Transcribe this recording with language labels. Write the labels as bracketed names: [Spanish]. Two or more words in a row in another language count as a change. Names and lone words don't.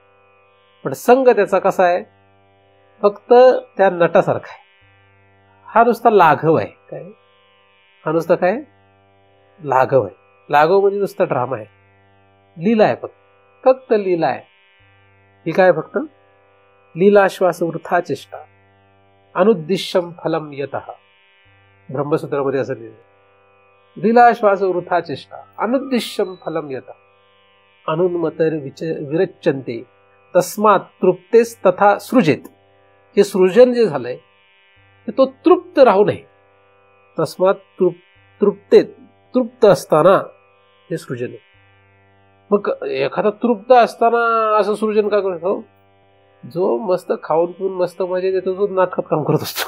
[Marathi] पण संग त्याचा कसा आहे? फक्त त्या नटासारखा आहे. हा नुसता लाघव आहे. काय? हा नुसता काय? लाघव आहे. लाघव म्हणजे नुसता ड्रामा आहे, लीला आहे, फक्त लीला आहे. ही काय? [Sanskrit] फक्त लीलाश्वास वृथा चेष्टा अनुद्दिश्यम फलम यतः. [Marathi] ब्रह्मसूत्रामध्ये असं लिहिलं, [Sanskrit] लीलाश्वास वृथा चेष्टा अनुद्दिश्यम फलम यतः अनुन्मतर विरच्यन्ते तस्मात तृप्तेस तथा सृजेत. [Marathi] हे सृजन जे झालंय तो तृप्त राहू नये. तस्मात तृप्त असताना हे सृजन आहे. मग एखादा तृप्त असताना असं सृजन का करतो? जो मस्त खाऊन पिऊन मस्त मजा देतो तो नाटकात काम करत असतो.